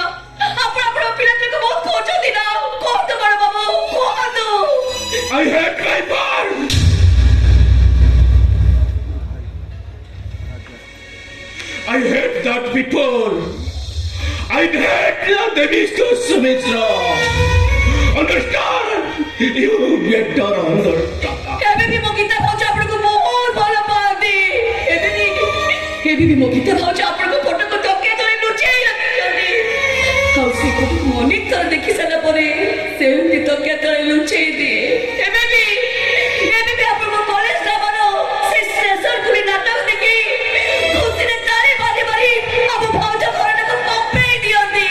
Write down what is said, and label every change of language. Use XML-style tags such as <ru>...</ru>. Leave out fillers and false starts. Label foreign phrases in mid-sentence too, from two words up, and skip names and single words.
<or>ଆପଣ ଆପଣଙ୍କ ପିଲାଦିନକୁ ବହୁତ ଖୋଜନ୍ତି ନା? କୁହନ୍ତୁ ବଡ ବାବୁ, କୁହନ୍ତୁ।</or> <en>I hate my past. I hate that people. I hate the Devi Sumitra. Understand? You better understand.</en> <or>ଏବେ ବି ମୋ ଗୀତ ଭାଉଜ ଆପଣଙ୍କୁ ବହୁତ ଭଲ ପାଆନ୍ତି। ଏବେ ବି ମୋ ଗୀତ ଭାଉଜ ଆପଣଙ୍କ ଫଟୋକୁ ତକିଆ ତଳେ ଲୁଚେଇ ରଖିଛନ୍ତି। ଆଉ ସେ ଫଟୋକୁ ଅନେକ ଥର ଦେଖି ସାରିଲା ପରେ ସେମିତି ତକିଆ ତଳେ ଲୁଚେଇ ଦିଏ। ଏବେ ବି ଆପଣଙ୍କ କଲେଜ ନାମର ସେ ଷ୍ଟେସନ ଖୁଲି ନାଟକ ଦେଖି ଖୁସିରେ ତାଳି ମାରି ମାରି ଆମ ଭାଉଜ ଘରଟାକୁ କମ୍ପେଇ ଦିଅନ୍ତି।</or>